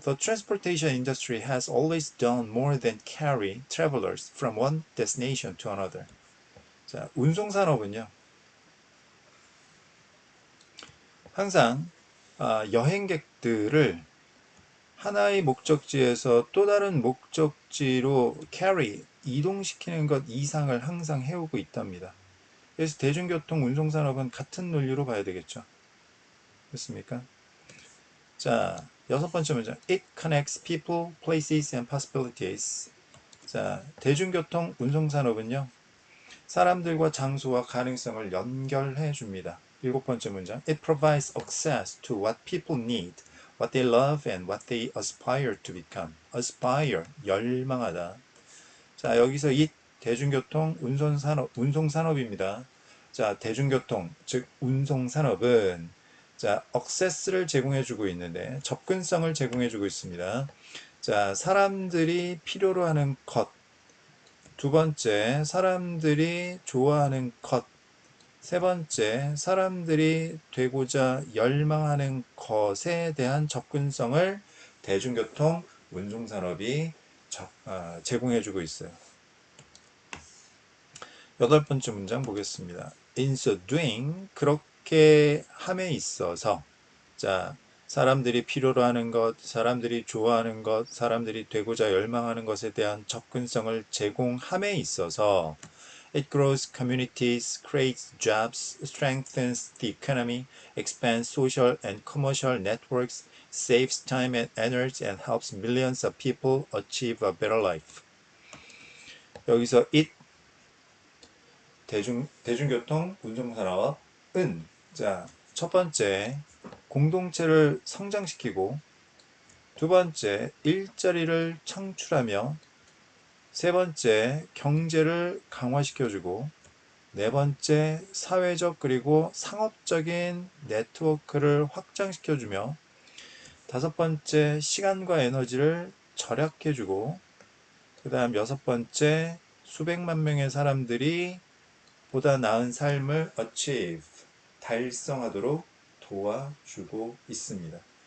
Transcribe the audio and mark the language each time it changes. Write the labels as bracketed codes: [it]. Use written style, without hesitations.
[en] The transportation industry has always done more than carry travelers from one destination to another. [ko] 자, 운송산업은요, 항상 여행객들을 하나의 목적지에서 또 다른 목적지로 carry, 이동시키는 것 이상을 항상 해오고 있답니다. 그래서 대중교통 운송산업은 같은 논리로 봐야 되겠죠. 됐습니까? 자, 여섯 번째 문장. It connects people, places, and possibilities. 자, 대중교통 운송산업은요, 사람들과 장소와 가능성을 연결해 줍니다. 일곱 번째 문장. It provides access to what people need, what they love, and what they aspire to become. aspire, 열망하다. 자, 여기서 이 대중교통 운송산업입니다. 자, 대중교통, 즉 운송산업은 자, access를 제공해주고 있는데 접근성을 제공해주고 있습니다. 자, 사람들이 필요로 하는 것. 두 번째, 사람들이 좋아하는 것. 세 번째, 사람들이 되고자 열망하는 것에 대한 접근성을 대중교통 운송산업이 제공해주고 있어요. 여덟 번째 문장 보겠습니다. [en] In so doing, [ko] 그렇게 함에 있어서, 자, 사람들이 필요로 하는 것, 사람들이 좋아하는 것, 사람들이 되고자 열망하는 것에 대한 접근성을 제공함에 있어서 [en] it grows communities, creates jobs, strengthens the economy, expands social and commercial networks, saves time and energy, and helps millions of people achieve a better life. [ko] 여기서 it 대중교통 운송산업은 자, 첫 번째 공동체를 성장시키고 두 번째 일자리를 창출하며 세 번째 경제를 강화시켜주고 네 번째 사회적 그리고 상업적인 네트워크를 확장시켜주며 다섯 번째 시간과 에너지를 절약해주고 그 다음 여섯 번째 수백만 명의 사람들이 보다 나은 삶을 achieve, 달성하도록 도와주고 있습니다.